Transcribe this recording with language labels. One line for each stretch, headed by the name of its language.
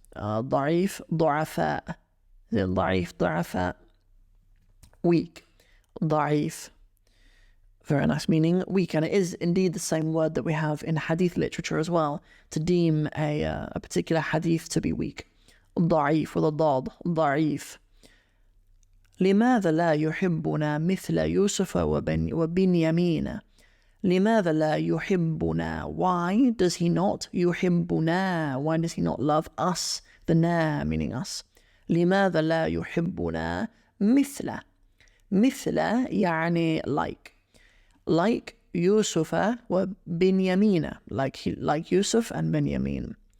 Arabic: ضعيف, ضعفاء, ضعيف, ضعفاء,
English: weak, ضعيف, very nice, meaning weak. And it is indeed the same word that we have in hadith literature as well, to deem a particular hadith to be weak.
Arabic: ضعيف
English: with a
Arabic: ضاد, ضعيف. لماذا لا يحبنا مثل يوسف وبنيامين؟ لماذا لا يحبنا?
English: Why does he not يحبنا? Why does he not love us? The na meaning us.
Arabic: لماذا لا يحبنا مثل. مثل يعني
English: like Yusuf وبنيامين, like Yusuf and Benjamin.